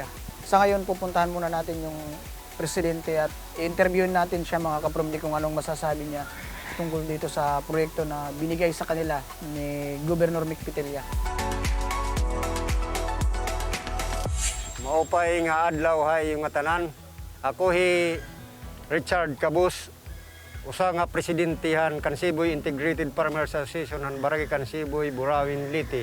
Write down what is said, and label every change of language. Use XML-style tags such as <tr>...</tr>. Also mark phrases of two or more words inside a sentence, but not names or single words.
<tl>Sa ngayon pupuntahan muna natin yung presidente at i-interviewin natin siya mga kapromde kung anong masasabi niya tungkol dito sa proyekto na binigay sa kanila ni Gobernador Micpitilla.</tl> <war>Maupay nga adlaw hay yung tanan. Ako hi Richard Cabus, usa nga presidentihan Kansiboy Integrated Farmers Association han Barangay Kansiboy, Burawin, Liti.</war>